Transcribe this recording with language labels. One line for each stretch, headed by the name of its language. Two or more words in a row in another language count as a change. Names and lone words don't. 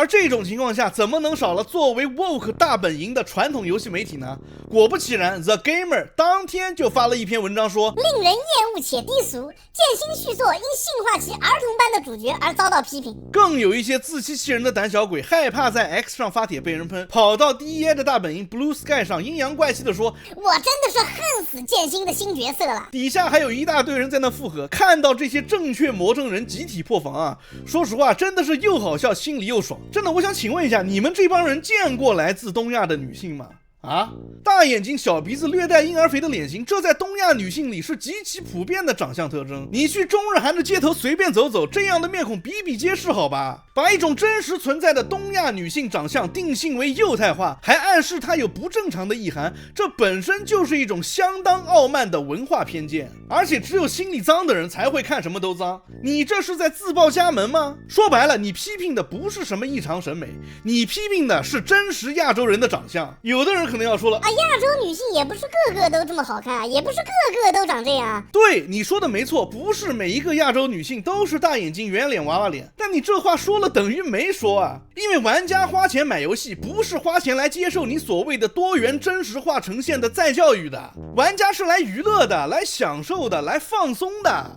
Chinese: 這種情況下，怎麼能少了作為 Woke 大本營的傳統遊戲媒體呢？果不其然 ，The Gamer 當天就發了一篇文章說，令人厭惡且低俗，劍心續作因性化其兒童般的主角而遭到批評。更有一些自欺欺人的膽小鬼，害怕在 X 上發帖被人噴，跑到 DEA 的大本營 Blue Sky 上陰陽怪氣的說，我真的是恨死劍心的新角色了。底下還有一大堆人在那附和，看到这些正確魔怔人集體破防啊！說實話，真的是又好笑，心裡又爽。真的，我想請問一下，你們這幫人見過來自東亞的女性嗎？啊，大眼睛、小鼻子、略帶嬰兒肥的臉型，這在東亞女性裡是極其普遍的長相特徵。你去中日韓的街頭隨便走走，這樣的面孔比比皆是，好吧？把一種真實存在的東亞女性長相定性為幼態化，還暗示她有不正常的意涵，這本身就是一種相當傲慢的文化偏見。而且只有心裡髒的人才會看什麼都髒，你這是在自報家門嗎？說白了，你批評的不是什麼異常審美，你批評的是真實亞洲人的長相。有的人可能要說了啊，亞洲女性也不是個個都這麼好看，也不是個個都長這樣。對，你說的沒錯，不是每一個亞洲女性都是大眼睛、圓臉、娃娃臉。但你這話說了等於沒說啊，因為玩家花錢買遊戲，不是花錢來接受你所謂的多元真實化呈現的再教育的。玩家是來娛樂的，來享受的，來放鬆的。